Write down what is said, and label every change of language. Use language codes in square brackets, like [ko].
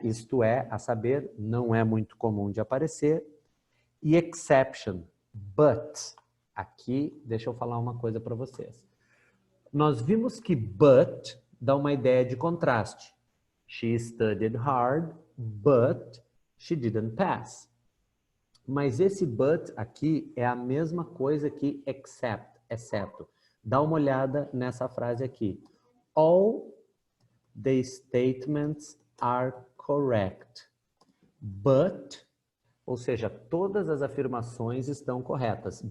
[pt] Isto é, a saber, não é muito comum de aparecer. E exception, but. Aqui, deixa eu falar uma coisa para vocês. Nós vimos que but dá uma ideia de contraste. [en] She studied hard, but she didn't pass. [pt] Mas esse but aqui é a mesma coisa que except, exceto. Dá uma olhada nessa frase aqui. [en] All the statements are correct, but, [pt] ou seja, todas as afirmações estão corretas.